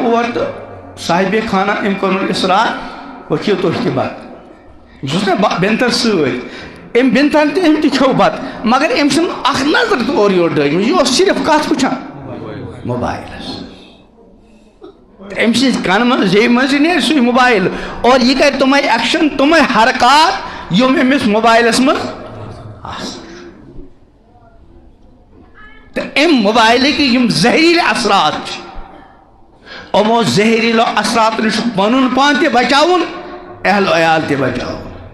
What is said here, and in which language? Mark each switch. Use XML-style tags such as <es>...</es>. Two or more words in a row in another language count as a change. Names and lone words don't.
<ks>اور تہٕ صاحبِ خانہ أمۍ کوٚرُن اصرار وۄنۍ کھیٚیِو تُہۍ تہِ بتہٕ یہِ چھُس نا بینتھن سۭتۍ أمۍ بینتھن تہِ أمۍ تہِ کھیوٚو بتہٕ مگر أمۍ چھُنہٕ اکھ نظر تہِ اورٕ یورٕ ڈٲجمٕژ یہِ اوس صرف کتھ وٕچھان موبائلس أمۍ سٕنٛدِ کنہٕ منٛز زیٚوِ منٛز نیرِ سُے موبائل اور یہِ کرِ تِمے ایکشن تِمے حرکات یِم أمِس موبائلس منٛز آسان تہٕ اَمہِ موبائلٕکۍ یِم زہریٖلہٕ اثرات چھِ یِمو زہریٖلو اثراتو نِش چھُ پنُن پان تہِ بچاوُن اہل و عیال تہِ بچاوُن</ks>